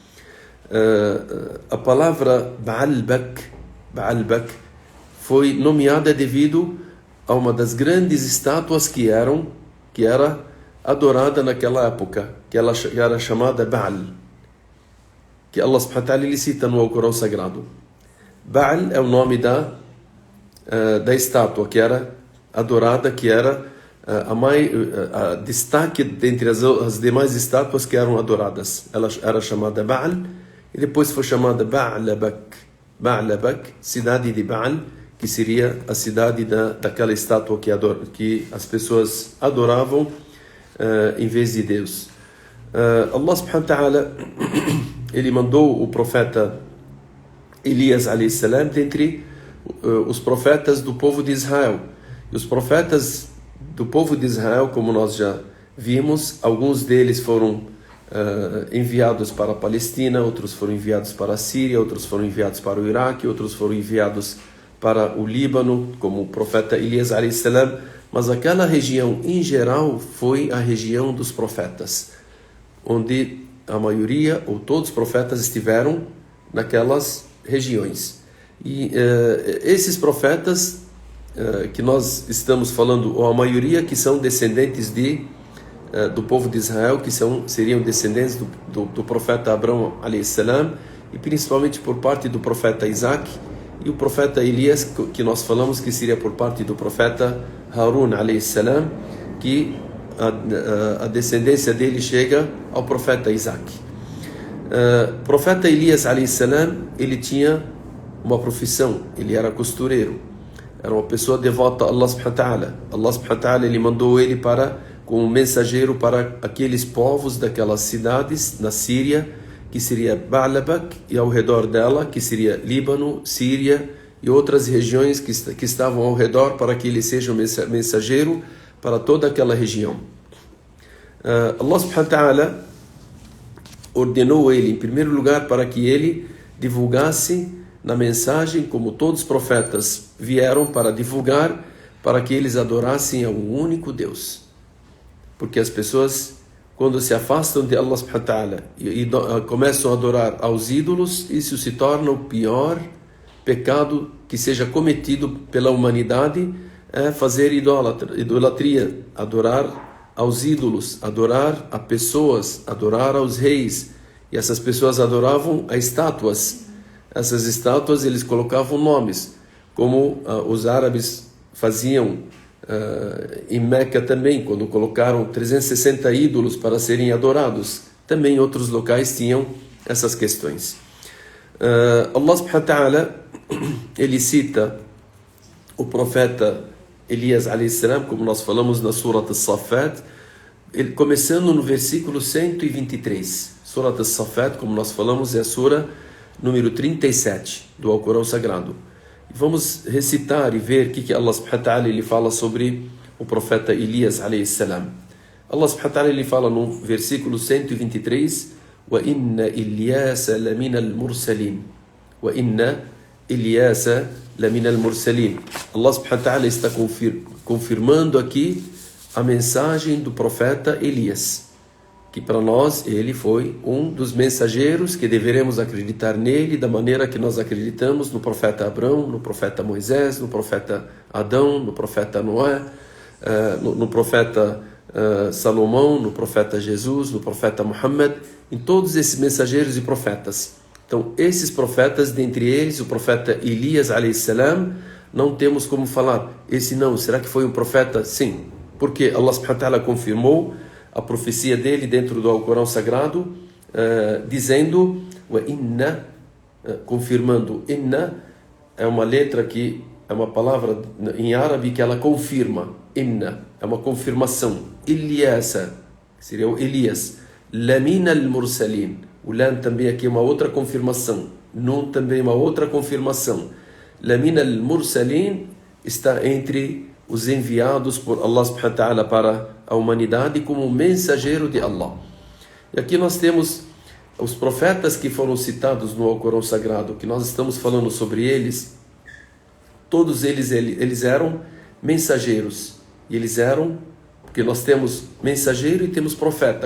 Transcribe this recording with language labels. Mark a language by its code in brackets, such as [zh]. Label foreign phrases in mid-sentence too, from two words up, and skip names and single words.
[pt] A palavra Baalbek foi nomeada devido a uma das grandes estátuas que era adorada naquela época, que ela era chamada Baal, que [ar] الله سبحانه وتعالى [pt] ele cita no Alcorão Sagrado. Baal é o nome da estátua que era adorada, que era a destaque dentre as demais estátuas que eram adoradas. Ela era chamada Baal e depois foi chamada Baalbek, cidade de Baal, que seria a cidade daquela estátua que as pessoas adoravam em vez de Deus. [ar] الله سبحانه وتعالى [pt] ele mandou o profeta Elias [ar] عليه السلام [pt] dentre os profetas do povo de Israel. E os profetas do povo de Israel, como nós já vimos, alguns deles foram enviados para a Palestina, outros foram enviados para a Síria, outros foram enviados para o Iraque, outros foram enviados para o Líbano, como o profeta Elias [ar] عليه السلام. [pt] Mas aquela região, em geral, foi a região dos profetas, onde a maioria ou todos os profetas estiveram naquelas regiões. E esses profetas que nós estamos falando, ou a maioria que são descendentes do povo de Israel, que seriam descendentes do profeta Abraão [ar] عليه السلام, [pt] e principalmente por parte do profeta Isaac, e o profeta Elias, que nós falamos que seria por parte do profeta Harun [ar] عليه السلام, [pt] que a descendência dele chega ao profeta Isaac. O profeta Elias [ar] عليه السلام, [pt] ele tinha uma profissão, ele era costureiro, era uma pessoa devota a [ar] الله سبحانه وتعالى. الله سبحانه وتعالى [pt] ele mandou ele como mensageiro para aqueles povos daquelas cidades na Síria, que seria Baalbek, e ao redor dela, que seria Líbano, Síria e outras regiões que estavam ao redor, para que ele seja um mensageiro para toda aquela região. [ar] الله سبحانه وتعالى [pt] ordenou ele, em primeiro lugar, para que ele divulgasse na mensagem, como todos os profetas vieram para divulgar, para que eles adorassem a um único Deus. Porque as pessoas, quando se afastam de [ar] الله سبحانه وتعالى [pt] e começam a adorar aos ídolos, isso se torna o pior pecado que seja cometido pela humanidade, é fazer idolatria, adorar aos ídolos, adorar a pessoas, adorar aos reis. E essas pessoas adoravam a estátuas. Essas estátuas eles colocavam nomes, como os árabes faziam em Meca também, quando colocaram 360 ídolos para serem adorados. Também outros locais tinham essas questões. [ar] الله سبحانه وتعالى [pt] ele cita o profeta Elias [ar] عليه السلام, [pt] como nós falamos na Surat As-Saffat, começando no versículo 123. Surat As-Saffat, como nós falamos, é a sura número 37 do Alcorão Sagrado. Vamos recitar e ver o que [ar] الله سبحانه وتعالى [pt] ele fala sobre o profeta Elias [ar] عليه السلام. الله سبحانه وتعالى [pt] ele fala no versículo 123: [ar] "وإن إلياس لمن المرسلين." وإن إلياس لمن المرسلين. الله سبحانه وتعالى [pt] está confirmando aqui a mensagem do profeta Elias, que para nós ele foi um dos mensageiros que deveremos acreditar nele da maneira que nós acreditamos no profeta Abraão, no profeta Moisés, no profeta Adão, no profeta Noé, no profeta Salomão, no profeta Jesus, no profeta Muhammad, em todos esses mensageiros e profetas. Então, esses profetas, dentre eles, o profeta Elias [ar] عليه السلام, [pt] não temos como falar, esse não, será que foi um profeta? Sim, porque [ar] الله سبحانه وتعالى [pt] confirmou a profecia dele dentro do Alcorão Sagrado, dizendo, inna, confirmando. Inna é uma letra que é uma palavra em árabe que ela confirma. Inna é uma confirmação. Ilyasa seria o Elias. [ar] لمن المرسلين. [pt] O Lam também aqui é uma outra confirmação. Nun também é uma outra confirmação. [ar] لمن المرسلين [pt] está entre os enviados por [ar] الله سبحانه وتعالى [pt] para a humanidade como mensageiro de Allah. E aqui nós temos os profetas que foram citados no Alcorão Sagrado, que nós estamos falando sobre eles. Todos eles eram mensageiros. E eles eram, porque nós temos mensageiro e temos profeta.